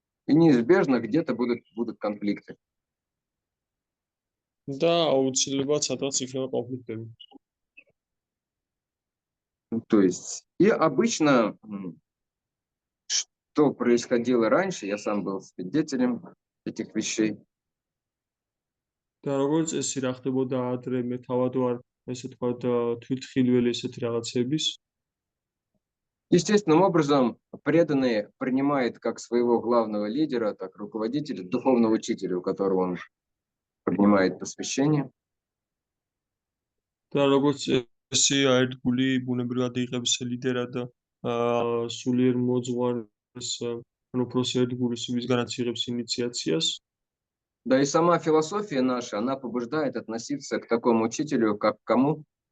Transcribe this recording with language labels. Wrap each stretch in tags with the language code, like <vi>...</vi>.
<ru>И неизбежно где-то будут конфликты.</ru> <ka>Да, аутсилебат სადღაც იქნება კონფლიქტები.</ka> <ru>То есть, и обычно, что происходило раньше, я сам был свидетелем этих вещей.</ru> <ka>და როგორც წესი რა ხდებოდა ადრე, მე თავად ვარ, ესე თქვა, თვითხილველი ესეთი რაღაცების.</ka> <ru>Естественным образом, преданный принимает как своего главного лидера, так руководителя, духовного учителя, у которого он принимает посвящение.</ru> <ka>და როგორც წესი აერთგული ბუნებრივად იღებს ლიდერად სულიერ მოძღვარს, უფროს ერთგულის, ვისგანაც იღებს ინიციაციას.</ka> <ru>Да и сама философия наша, она побуждает относиться к такому учителю, как к кому?</ru>